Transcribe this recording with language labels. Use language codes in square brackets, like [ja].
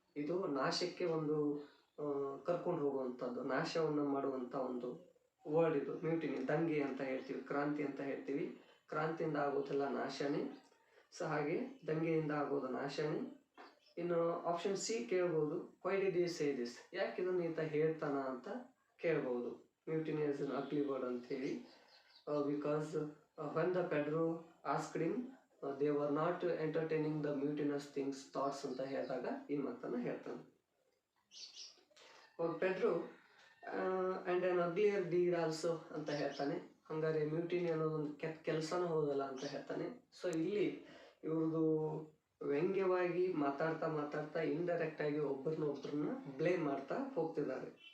[kn] ಇದು ನಾಶಕ್ಕೆ ಒಂದು ಕರ್ಕೊಂಡು ಹೋಗುವಂಥದ್ದು, ನಾಶವನ್ನು ಮಾಡುವಂಥ ಒಂದು ವರ್ಡ್ ಇದು ಮ್ಯೂಟಿನಿ. ದಂಗೆ ಅಂತ ಹೇಳ್ತೀವಿ, ಕ್ರಾಂತಿ ಅಂತ ಹೇಳ್ತೀವಿ. ಕ್ರಾಂತಿಯಿಂದ ಆಗೋದೆಲ್ಲ ನಾಶನೇ. ಸೊ ಹಾಗೆ ದಂಗೆಯಿಂದ ಆಗೋದು ನಾಶನೇ. ಇನ್ನು ಆಪ್ಷನ್ C ಕೇಳ್ಬೋದು, [en] why did you say this, [kn] ಯಾಕೆ ಇದನ್ನು ಈತ ಹೇಳ್ತಾನ ಅಂತ ಕೇಳ್ಬೋದು. [en] mutiny is an ugly word [kn] ಅಂತೇಳಿ. [en] because when the Pedro asked him, they were not entertaining the mutinous thoughts [kn] ಅಂತ ಹೇಳಿದಾಗ ಈ ಮಾತನ್ನು ಹೇಳ್ತಾನೆ. [en] Pedro and an uglier deed also [kn] ಅಂತ ಹೇಳ್ತಾನೆ. ಹಂಗಾರೆ ಮ್ಯೂಟಿನಿ ಅನ್ನೋದೊಂದು ಕೆಟ್ಟ ಕೆಲಸನೂ ಹೋಗಲ್ಲ ಅಂತ ಹೇಳ್ತಾನೆ. ಸೊ ಇಲ್ಲಿ ಇವ್ರದ್ದು ವ್ಯಂಗ್ಯವಾಗಿ ಮಾತಾಡ್ತಾ ಇಂಡೈರೆಕ್ಟಾಗಿ ಒಬ್ಬರನ್ನ ಬ್ಲೇಮ್ ಮಾಡ್ತಾ ಹೋಗ್ತಿದ್ದಾರೆ.